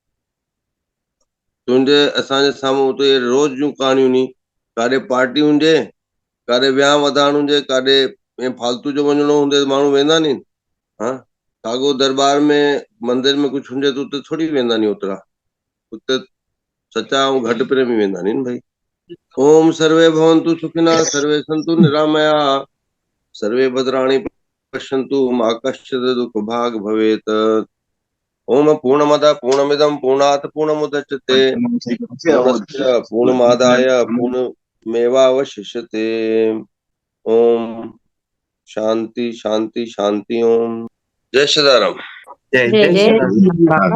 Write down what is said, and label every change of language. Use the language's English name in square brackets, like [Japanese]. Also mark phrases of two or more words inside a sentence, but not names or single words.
[Sindhi] तुंहिंजे असांजे साम्हूं उते रोज़ जूं कहाणियूं नी, काॾे पार्टी हुजे, काॾे विहांउ वधाइण हुजे, काॾे फालतू जो वञिणो हूंदे त माण्हू वेंदा नी। हा, साॻो दरबार में मंदिर में कुझु हुजे त उते थोरी वेंदा नी ओतिरा, उते सचा ऐं घटि प्रेमी वेंदा नी भाई। [Sanskrit] ओम सर्वे भवन्तु सुखिनः, सर्वे सन्तु निरामयाः, सर्वे भद्राणि पश्यन्तु मा कश्चित् दुःख भाग् भवेत्। ओम पूर्णमदः पूर्णमिदं पूर्णात् पूर्णमुदच्यते पूर्णस्य पूर्णमादाय पूर्णमेवावशिष्यते। ओम शांति शांति शांति। ओम जय श्री राम। जय जय श्री राम।